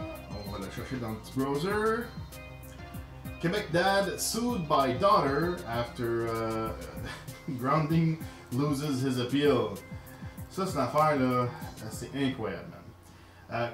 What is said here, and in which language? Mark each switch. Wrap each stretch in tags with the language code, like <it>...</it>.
<fr>On va la chercher dans le petit browser.</fr> <en>Quebec dad sued by daughter after grounding loses his appeal.</en> <fr>Ça, c'est une affaire là, c'est incroyable, man.</fr>